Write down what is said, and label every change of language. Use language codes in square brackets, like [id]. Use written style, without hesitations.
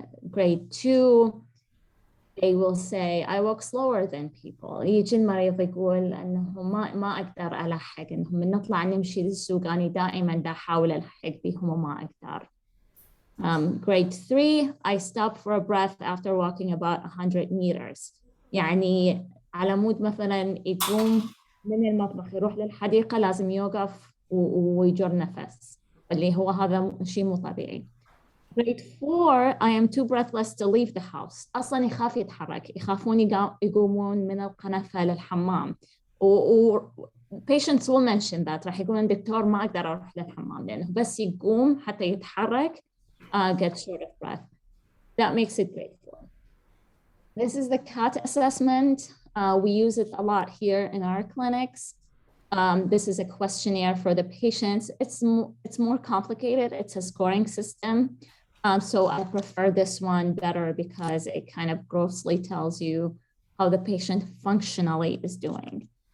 [en] Grade 2, they will say, I walk slower than people. [ar] يجي المريض يقول أنه ما أقدر ألحق، إنهم من نطلع نمشي للسوق أنا دائما دا أحاول ألحق بهم وما أقدر. [en] Grade 3, I stop for a breath after walking about 100 meters. [ar] يعني على مود مثلا يقوم من المطبخ يروح للحديقة لازم يوقف ويجر نفس، اللي هو هذا شيء مو طبيعي. [en] Grade 4, I am too breathless to leave the house. [ar] أصلاً يخاف يتحرك، يخافون يقومون من القنفة للحمام. [en] Patients will mention that [ar] راح يقولون دكتور ما أقدر أروح للحمام لأنه بس يقوم حتى يتحرك [en] get short of breath. That makes it grade 4. This is the CAT assessment. We use it a lot here in our clinics. This is a questionnaire for the patients. It's more complicated. It's a scoring system. So I prefer this one better because it kind of grossly tells you how the patient functionally is doing.